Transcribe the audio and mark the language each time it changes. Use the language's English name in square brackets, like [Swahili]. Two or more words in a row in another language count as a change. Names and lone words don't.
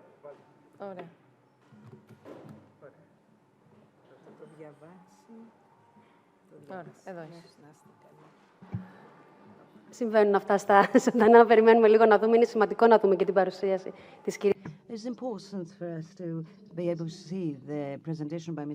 [Greek] Ωραία. Θα το διαβάσει. Ωραία, εδώ είσαι. Συμβαίνουν αυτά στα ζωντανά. Περιμένουμε λίγο να δούμε. Είναι σημαντικό να δούμε και την παρουσίαση της κυρίας. [English] It's important for us to be able to see the presentation by Ms.